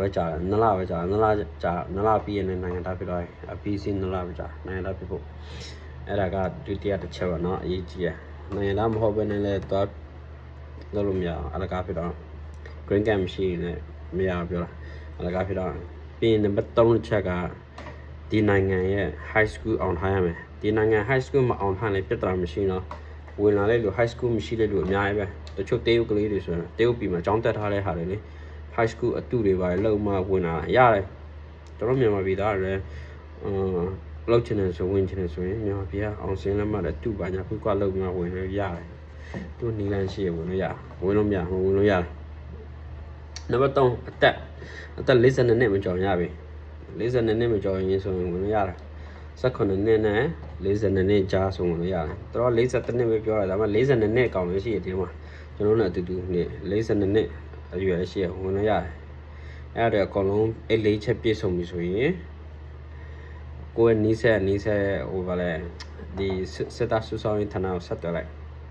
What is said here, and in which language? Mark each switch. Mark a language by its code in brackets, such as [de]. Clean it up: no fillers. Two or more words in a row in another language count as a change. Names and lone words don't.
[my] ကြာတယ်2လပဲကြာ2လပြီးရင်နိုင်ငံသားဖြစ်သွားပြီအပြီးစီး2လပဲကြာနိုင်ငံသားဖြစ်ဖို့အဲ့ဒါကဒုတိယတစ်ချက်ပါเนาะအရေးကြီးရနိုင်ငံသားမဟုတ်ဘဲနဲ့လည်းတော့လုပ်လို့မရအောင်အလကားဖြစ်တော့ [en] green card [my] မရှိနဲ့မရပြောတာအလကားဖြစ်တော့ပြီး ရင်နံပါတ်3ချက်ကဒီနိုင်ငံရဲ့ [en] high school [my] အောင်ထားရမယ်ဒီနိုင်ငံ [en] high school [my] မအောင်ထားလည်းပြဿနာမရှိတော့ဝင်လာတဲ့လူ [en] high school [my] မရှိတဲ့လူအများကြီးပဲတချို့တေးဥကလေးတွေဆိုရင်တေးဥပြီးမှကျောင်း တက်ထားတဲ့ဟာတွေလေ [en] high school [my] အတူတွေပါလောက်မှဝင်လာရတယ်တို့မြန်မာပြည်သားလည်းလောက်ချင်တယ်ဆိုဝင်ချင်တယ်ဆိုရင်မြန်မာပြည်အောင်စင်းလက်မှတ် လည်းတူပါညာခုကလောက်မှဝင်လို့ရတယ်သူနီလန်ရှိရဝင်လို့ရဝင်လို့မရဝင်လို့ရတယ်နံပါတ်3 အသက်42နှစ်မကျော်ရပြီ42နှစ်မကျော်ရင်ဆိုရင်ဝင်လို့ရတယ်18နှစ်နဲ့42နှစ်ကြားဆိုဝင်လို့ရတယ်တော်41နှစ်ပဲပြောတာဒါမှ42နှစ်ကောင်းလို့ရှိရဒီမှာကျွန်တော်တို့အတူတူနေ42နှစ်အရွယ်ရှိရဝင်လို့ရတယ်အဲ့ဒါအကုန်လုံးအဲ့4ချက်ပြည့်စုံပြီဆိုရင်ကိုယ်နီးစက်ဟိုဗါလဲဒီစက်တာဆူဆောင်ရင်ထနာဆက်တယ်လိုက်